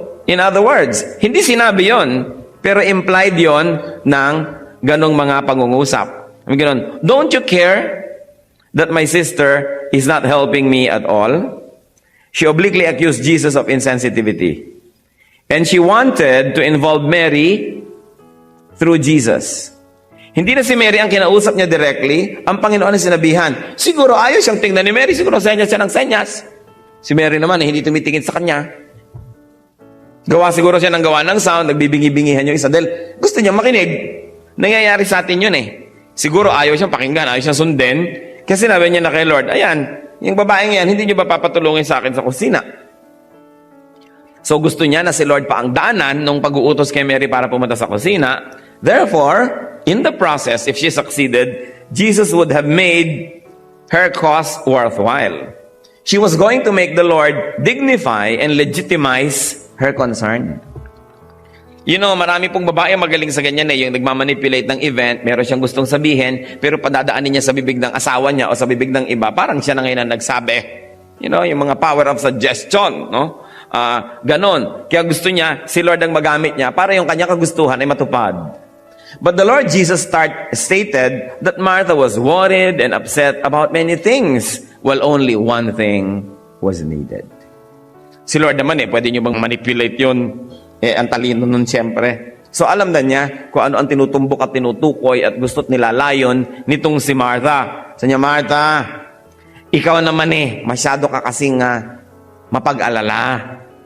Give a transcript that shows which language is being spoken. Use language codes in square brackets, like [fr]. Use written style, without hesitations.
[en] In other words, [tl] hindi sinabi yon, pero implied yon ng ganong mga pangungusap. [en] Ganon, don't you care that my sister is not helping me at all? She obliquely accused Jesus of insensitivity. And she wanted to involve Mary through Jesus. [tl] Hindi na si Mary ang kinausap niya directly, ang Panginoon ang sinabihan. Siguro ayos siyang tingnan ni Mary, siguro senyas siya ng senyas. Si Mary naman, hindi tumitingin sa kanya. Gawa siguro siya ng gawa ng sound, nagbibingi-bingihan yung isa dahil gusto niya makinig. Nangyayari sa atin yun eh. Siguro ayaw siyang pakinggan, ayaw siyang sundin. Kasi sinabi niya na kay Lord, ayan, yung babaeng yan, hindi niyo ba papatulungin sa akin sa kusina? So gusto niya na si Lord pa ang daanan nung pag-uutos kay Mary para pumunta sa kusina. [en] Therefore, in the process, if she succeeded, Jesus would have made her cause worthwhile. She was going to make the Lord dignify and legitimize her concern. [tl] You know, marami pong babae magaling sa ganyan eh, yung nagmamanipulate ng event, meron siyang gustong sabihin, pero padadaanin niya sa bibig ng asawa niya o sa bibig ng iba, parang siya na ngayon ang nagsabi. You know, yung mga power of suggestion, no? Ganon. Kaya gusto niya, si Lord ang magamit niya para yung kanya kagustuhan ay matupad. [en] But the Lord Jesus stated that Martha was worried and upset about many things, while only one thing was needed. [tl] Si Lord naman pwede nyo bang manipulate yun? Ang talino nun siyempre. So alam na niya kung ano ang tinutumbok at tinutukoy at gusto't nilalayon nitong si Martha. Sa niya, Martha, ikaw naman masyado ka kasing mapag-alala.